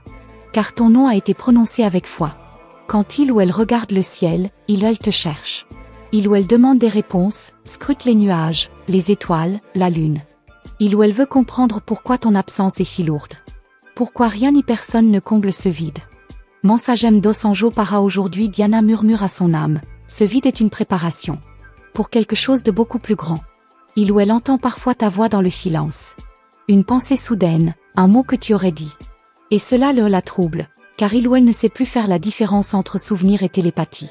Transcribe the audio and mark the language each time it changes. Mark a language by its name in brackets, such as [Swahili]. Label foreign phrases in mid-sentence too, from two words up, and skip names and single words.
[French] Car ton nom a été prononcé avec foi. Quand il ou elle regarde le ciel, il ou elle te cherche. Il ou elle demande des réponses, scrute les nuages, les étoiles, la lune. Il ou elle veut comprendre pourquoi ton absence est si lourde. Pourquoi rien ni personne ne comble ce vide. [Portuguese] Mensagem dos anjo para [French] aujourd'hui Diana murmure à son âme, ce vide est une préparation. Pour quelque chose de beaucoup plus grand. Il ou elle entend parfois ta voix dans le silence. Une pensée soudaine, un mot que tu aurais dit. Et cela la trouble, car il ou elle ne sait plus faire la différence entre souvenir et télépathie.